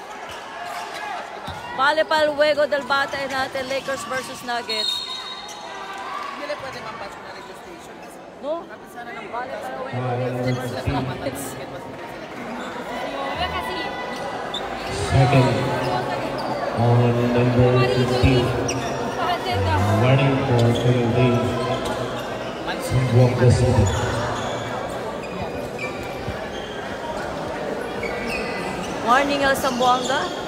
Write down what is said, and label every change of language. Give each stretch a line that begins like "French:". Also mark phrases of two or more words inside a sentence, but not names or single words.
Chavacano: Bale pa luego del bate enante, Lakers versus Nuggets. No? Bale pa luego Lakers versus Nuggets.
English: Second on number 15. Running for 7 days. Zamboanga City. Morning, El Zamboanga.